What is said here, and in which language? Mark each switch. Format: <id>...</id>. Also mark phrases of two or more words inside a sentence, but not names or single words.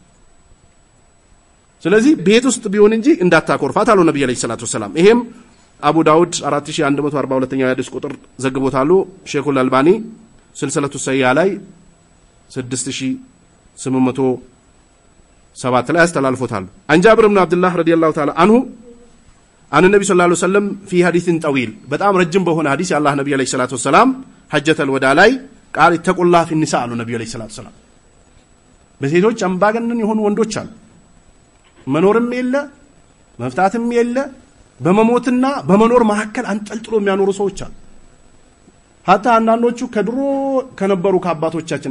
<am>ስለዚህ ቤት ውስጥ ቢሆን እንጂ እንዳታኮርፋት አሉ ነብዩ</am> <ar>عليه الصلاة والسلام።</ar> <am>ይሄም አቡ ዳውድ 4142ኛው ሐዲስ ቁጥር ዘግቦታሉ። ሼኹል አልባኒ ስልሰለቱ ሰያ ላይ 6807 ላይ አስተላልፎታል።</am> <ar>عن جابر بن عبد الله رضي الله تعالى عنه عن النبي صلى الله عليه وسلم في حديث طويل</ar> <am>በጣም ረጅም በሆነ ሐዲስ የአላህ ነብዩ</am> <ar>عليه الصلاة والسلام حجة الوداع</ar> <am>ላይ</am> <ar>قال اتقوا في النساء</ar> <am>አሉ ነብዩ</am> <ar>عليه الصلاة والسلام።</ar> <am>በሴቶች አምባገነን የሆኑ ወንዶች አሉ። መኖርም የለ መፍታትም የለ በመሞትና በመኖር መካከል አንጠልጥሎ የሚያኖሩ ሰዎች አሉ። ሀታ አንዳንዶቹ ከድሮ ከነበሩ ከአባቶቻችን</am>